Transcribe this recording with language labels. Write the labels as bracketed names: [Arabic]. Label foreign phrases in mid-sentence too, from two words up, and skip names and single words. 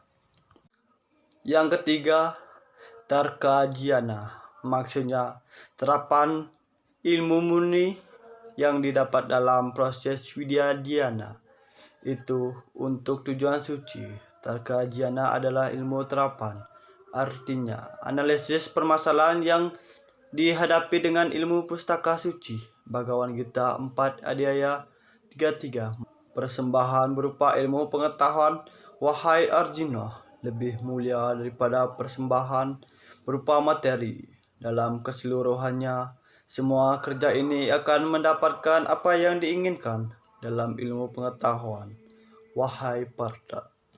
[Indonesian] Yang ketiga, Tarka Jnana, maksudnya terapan ilmu murni yang didapat dalam proses Widya Dhyana itu untuk tujuan suci. Tarka Jnana adalah ilmu terapan, artinya analisis permasalahan yang dihadapi dengan ilmu pustaka suci. Bhagavad Gita 4 Adhyaya 33. Persembahan berupa ilmu pengetahuan, wahai Arjuna, lebih mulia daripada persembahan berupa materi. Dalam keseluruhannya, semua kerja ini akan mendapatkan apa yang diinginkan dalam ilmu pengetahuan, wahai Partha.